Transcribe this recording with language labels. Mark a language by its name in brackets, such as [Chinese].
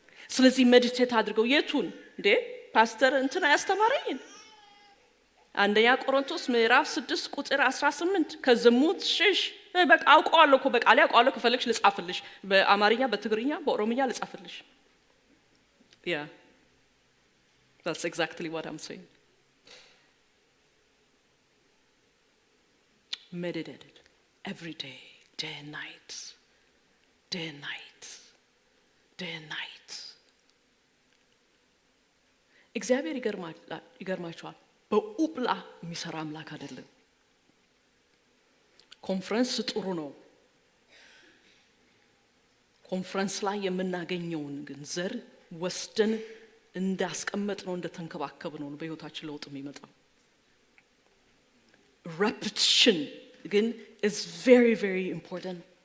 [Amharic] ስለዚህ ሜዲቴት አድርገው። የቱን እንዴ ፓስተር እንትና ያስተማረኝ አንደኛ ቆሮንቶስ ምዕራፍ 6 ቁጥር 18 ከዝሙት ሽሽ። በቃ አውቀዋለሁ እኮ በቃ ላይ አውቀዋለሁ። ከፈለግሽ ልጻፍልሽ፣ በአማርኛ በትግርኛ በኦሮምኛ ልጻፍልሽ። [English] Yeah, that's exactly what I'm saying. Meditate every day, day and night, day and night, day and night. [Amharic] እግዚአብሔር ይገርማችኋል፣ በኡፕላ የሚሰራ አምላክ አይደለም። ኮንፈረንስ ጥሩ ነው። ኮንፈረንስ ላይ የምናገኘውን ግን ዘር ወስደን እንዳስቀመጥ ነው እንደተንከባከብ ነው በህይወታችን ለውጥ የሚመጣው። repetition ግን [English] is very very important.